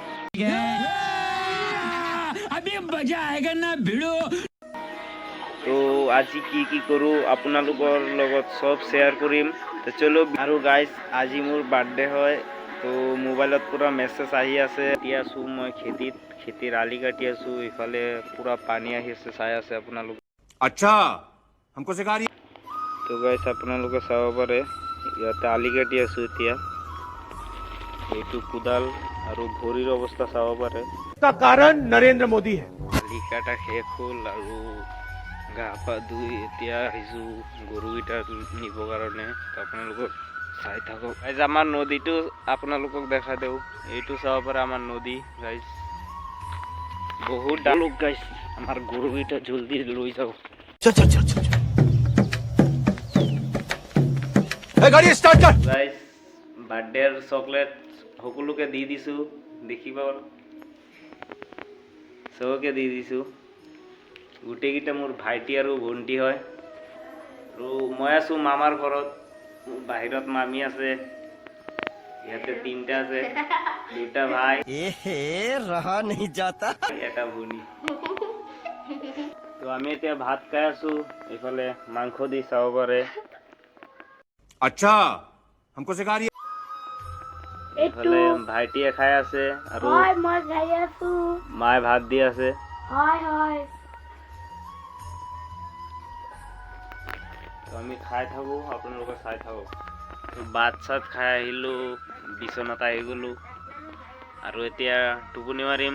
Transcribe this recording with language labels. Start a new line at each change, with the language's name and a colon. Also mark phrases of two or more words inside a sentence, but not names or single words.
Assamese: তো আজি কি কৰোঁ আপোনালোকৰ লগত চব শ্বেয়াৰ কৰিম। তো চলো। আৰু গাইজ, আজি মোৰ বাৰ্থডে হয়, তো মোবাইলত পূৰা মেছেজ আহি আছে। এতিয়া আছোঁ মই খেতিৰ আলি কাটি আছোঁ। ইফালে পূৰা পানী আহি আছে, চাই আছে আপোনালোকে। আচ্ছা,
Hindi: हमको सिखा रही।
Assamese: তো গাইজ, আপোনালোকে চাব পাৰে ইয়াতে আলি কাটি আছোঁ। এতিয়া এইটো কোদাল আৰু ভৰিৰ অৱস্থা চাব পাৰে।
Hindi: कारण नरेंद्र मोदी है।
Assamese: আলি কাটা শেষ হ'ল আৰু গা পা ধুই এতিয়া আহিছোঁ গৰুকেইটা নিবৰ কাৰণে। তো আপোনালোকক চাই থাকক গাইজ। আমাৰ নদীটো আপোনালোকক দেখা দিওঁ। এইটো চাব পাৰে আমাৰ নদী গাইজ, বহুত ডালুক গাইজ। আমাৰ গৰুকেইটা জলদি লৈ যাওঁ।
Hindi: चल चल चल चल गाड़ी स्टार्ट कर।
Assamese: গাইজ,
English: birthday chocolate
Assamese: সকলোকে দি দিছোঁ, দেখিব চবকে দি দিছোঁ। গোটেইকেইটা মোৰ ভাইটি আৰু ভণ্টি হয়। আৰু মই আছোঁ মামাৰ ঘৰত, বাহিৰত মামী আছে, ইয়াতে তিনিটা আছে, দুটা ভাই
Hindi: रहा नहीं जाता।
Assamese: এটা ভনী। তো আমি এতিয়া ভাত খাই আছোঁ। এইফালে মাংস দি চাব পাৰে।
Hindi: अच्छा, हमको सिखा रही।
Assamese: এইফালে ভাইটিয়ে খাই আছে আৰু মই খাই আছো। মায়ে ভাত দি আছে। হয় তো আমি খাই থাকোঁ, আপোনালোকে চাই থাকক। তো ভাত চাত খাই আহিলোঁ, বিচনাত আহি গ'লোঁ আৰু এতিয়া টোপনি মাৰিম।